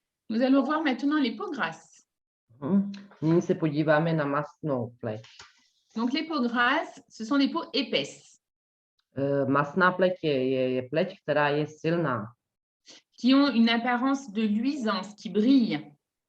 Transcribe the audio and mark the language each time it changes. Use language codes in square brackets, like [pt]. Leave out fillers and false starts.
[fr] Nous allons voir maintenant les peaux grasses. [cs] Nyní se podíváme na mastnou pleť. [fr] Donc, les peaux grasses, ce sont des peaux épaisses. [cs] Mastná pleť je pleť, která je silná. [fr] Qui ont une apparence de luisance, qui brille.